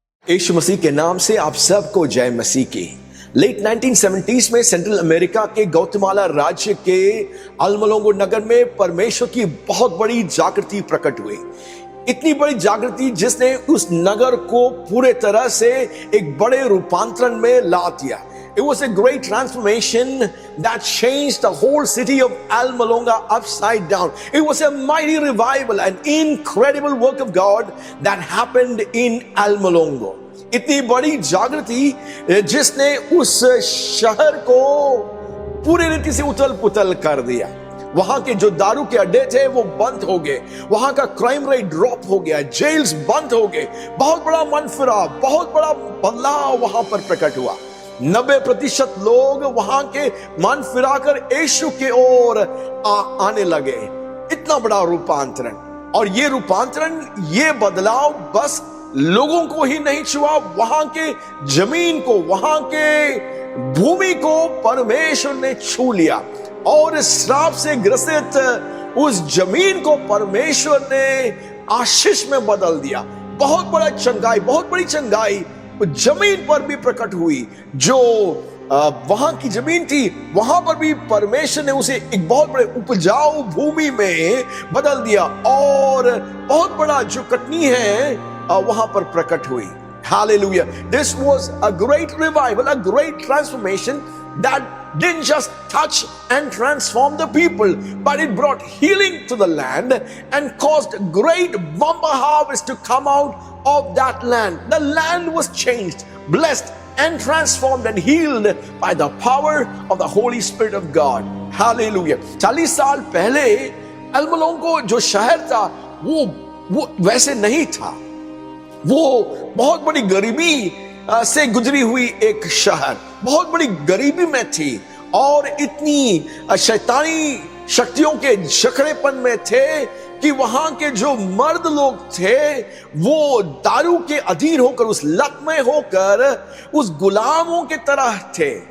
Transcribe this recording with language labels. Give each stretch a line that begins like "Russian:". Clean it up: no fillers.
Hindi: यीशु मसीह के नाम से आप सबको जय मसीह की। लेट 1970s में सेंट्रल अमेरिका के गौतमाला राज्य के अल्मोलोंगो नगर में परमेश्वर की बहुत बड़ी जागृति प्रकट हुई। इतनी बड़ी जागृति जिसने उस नगर को पूरे तरह से एक बड़े रूपांतरण में ला दिया।
English: It was a great transformation that changed the whole city of Almolonga upside down. It was a mighty revival, an incredible work of God that happened in Almolongo.
Hindi: इतनी बड़ी जागृति जिसने उस शहर को पूरी रीति से उथल पुथल कर दिया। वहां के जो दारू के अड्डे थे वो बंद हो गए, वहां का क्राइम रेट ड्रॉप हो गया, जेल्स बंद हो गए। बहुत बड़ा मनफिरा, बहुत बड़ा बदलाव वहां पर प्रकट हुआ। 90% लोग वहां के मन फिराकर यीशु के ओर आने लगे। इतना बड़ा रूपांतरण, और ये रूपांतरण, ये बदलाव बस लोगों को ही नहीं छुआ, वहां के जमीन को, वहां के भूमि को परमेश्वर ने छू लिया और श्राप से ग्रसित उस जमीन को परमेश्वर ने आशीष में बदल दिया। बहुत बड़ा चंगाई, बहुत बड़ी चंगाई जमीन पर भी प्रकट हुई। जो वहां की जमीन थी वहां पर भी परमेश्वर ने उसे एक बहुत बड़े उपजाऊ भूमि में बदल दिया, और बहुत बड़ा जो कटनी है वहां पर प्रकट हुई।
English: Hallelujah. This was a great revival, a great transformation that didn't just touch and transform the people, but it brought healing to the land and caused great bumper harvest to come out of that land. The land was changed, blessed and transformed and healed by the power of the Holy Spirit of God. Hallelujah.
Hindi: 40 साल पहले अल्मोलोंगो जो शहर था वो वैसे नहीं था। वो बहुत बड़ी गरीबी से गुजरी हुई एक शहर, बहुत बड़ी गरीबी में थी, और इतनी शैतानी शक्तियों के जकड़ेपन में थे कि वहां के जो मर्द लोग थे वो दारू के अधीन होकर, उस लत में होकर, उस गुलामों के तरह थे।